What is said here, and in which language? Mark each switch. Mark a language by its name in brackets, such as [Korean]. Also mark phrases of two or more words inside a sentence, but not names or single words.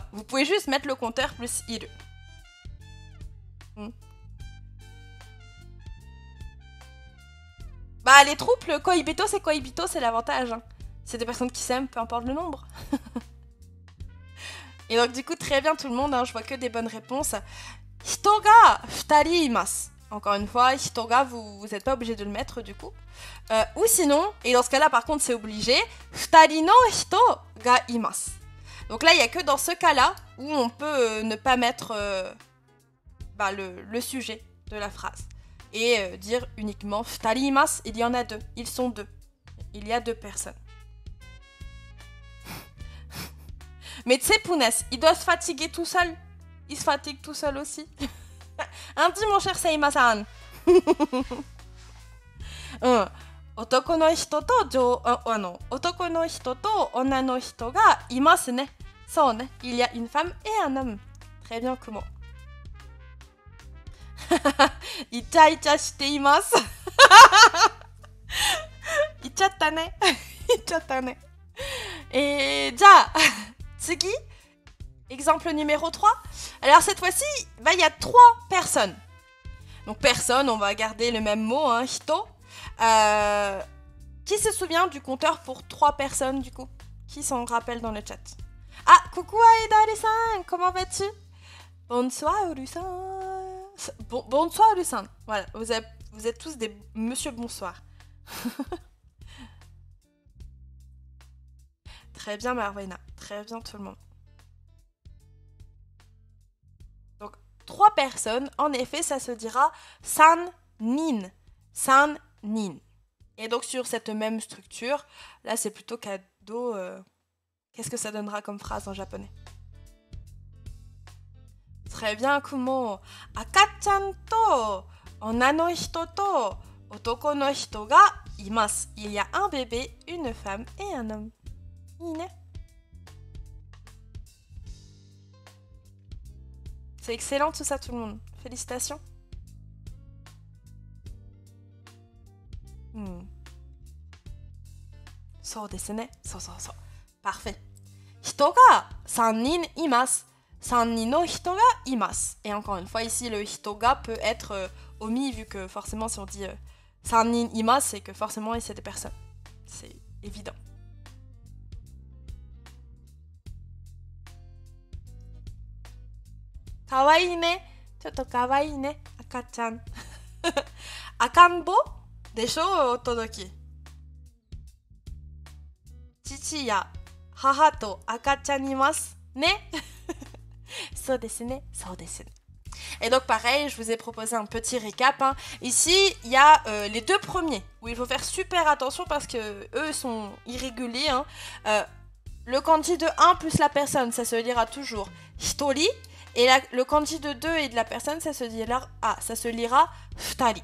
[French] Vous pouvez juste mettre le compteur plus iru. Les troupes, koibito, c'est l'avantage. C'est des personnes qui s'aiment, peu importe le nombre. Et donc du coup, très bien tout le monde, je vois que des bonnes réponses. [Japanese] 人が二人います. [French] Encore une fois, hitoga, vous n'êtes pas obligé de le mettre du coup. Ou sinon, et dans ce cas-là par contre c'est obligé, [Japanese] 二人の人がいます. [French] Donc là, il n'y a que dans ce cas-là où on peut ne pas mettre le sujet de la phrase. Et dire uniquement [Japanese] 二人います, [French] il y en a deux, ils sont deux. Il y a deux personnes. Mais tu sais, Pounes, il doit se fatiguer tout seul. il se fatigue tout seul aussi. Un dit mon cher Seima-san. [Japanese] うん。男の人と男の人と女の人がいますね。そうね。 [French] Il y a une femme et un homme. Très bien, comment? [Japanese] イチャイチャしています。言っちゃったね。言っちゃったね。じゃあ、次. [French] Exemple numéro 3. Alors cette fois-ci, il y a 3 personnes. Donc personne, on va garder le même mot, hein, hito. Qui se souvient du compteur pour 3 personnes du coup? Qui s'en rappelle dans le chat? Ah, coucou Aida-san, comment vas-tu? Bonsoir Uru-san. Bonsoir Uru-san. Voilà, vous êtes tous des monsieur bonsoir. Très bien Marwena, très bien tout le monde. Donc 3 personnes, en effet ça se dira [Japanese] 三人. 三人. [French] Et donc sur cette même structure, là c'est plutôt cadeau. Qu'est-ce que ça donnera comme phrase en japonais? Très bien, Kumo. [Japanese] 赤ちゃんと女の人と男の人がいます. [French] Il y a un bébé, une femme et un homme. Ine. C'est excellent tout ça tout le monde. [Japanese] Félicitations. そうですね。そう. [French] Parfait. [Japanese] 人が3人います。3人の人がいます。 [French] Et encore une fois, ici, le [Japanese] 人が [French] peut être omis, vu que forcément, si on dit [Japanese] 3 人います, [French] c'est que forcément, c'est des personnes. C'est évident. [Japanese] 可愛いね. ちょっと可愛いね. 赤ちゃん。赤ん坊でしょ おとどき. 父や母と赤ちゃんいますね. そうですね。そうですね. [French] Et donc pareil, je vous ai proposé un petit récap. Hein. Ici, il y a les 2 premiers où il faut faire super attention parce que eux sont irréguliers. Hein. Le kanji de 1 plus la personne, ça se lira toujours hitori. Et le kanji de 2 et de la personne, ça se lira futari.